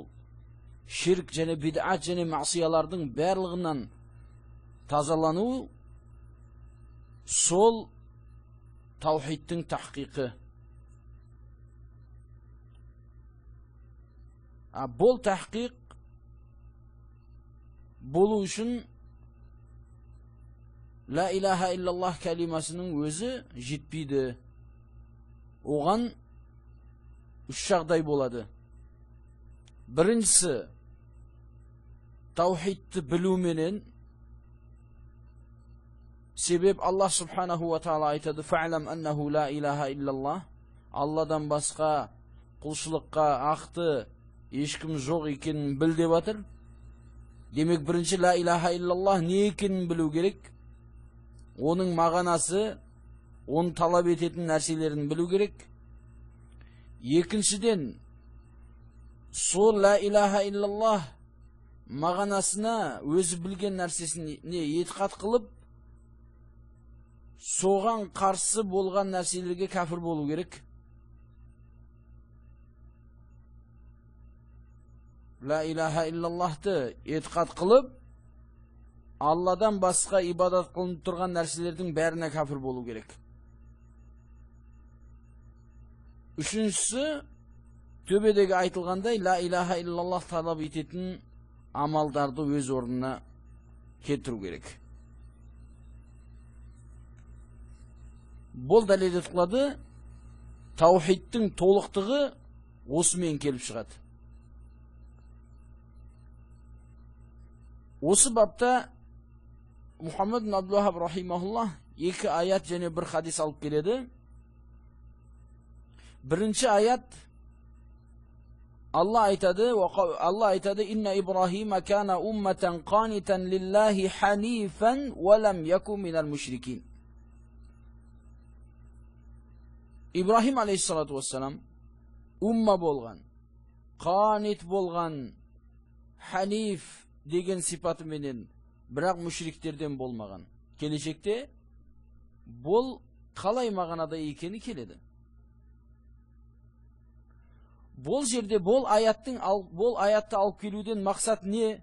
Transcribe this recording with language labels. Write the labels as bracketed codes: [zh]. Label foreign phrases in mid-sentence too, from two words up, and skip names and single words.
[kk] Ширк және бид'ат және мағсиялардың барлығынан тазалану сол таухидтың тахқиқы. Бұл тахқиқ болу үшін [ar] لا إله إلا الله [kk] кәлимасының өзі жетпейді. Оған үш жағдай болады. Біріншісі, таухидты білуменен, себеп Аллах [ar] سبحانه وتعالى [kk] айтады: [ar] فاعلم أنه لا إله إلا الله. [kk] Алладан басқа құлшылыққа ақты ешкім жоқ екенін біл деп атыр. Демек, бірінші [ar] لا إله إلا الله [kk] не екенін білу керек. Оның мағынасы, оны талап ететін нәрселерін білу керек. Екіншіден, сол [ar] لا إله إلا الله [kk] мағынасына өзі білген нәрсесін етқат қылып, соған қарсы болған нәрселерге кәфір болу керек. [ar] لا إله إلا الله [kk] етқат қылып, Алладан басқа ибадат қылынып тұрған нәрселердің бәріне кәфір болу керек. Үшіншісі, төбедегі айтылғандай, [ar] لا إله إلا الله [kk] талап ететін амалдарды өз орнына келтіру керек. Бұл дәлелет қылады, таухидтың толықтығы осымен келіп шығады. Осы бапта Мұхаммад бин Абдул-Вахаб рахимахулла екі аят және бір хадис алып келеді. Бірінші аят, Алла айтады: [ar] إن إبراهيم كان أمة قانتا لله حنيفا ولم يك من المشركين. [kk] Ибрахим [ar] عليه الصلاة والسلام [kk] умма болған, қанит болған, ханиф деген сипатыменен, бірақ мушриктерден болмаған. Келешекте бұл қалай мағынада екені келеді. Бұл жерде бұл аятты алып келуден мақсат не?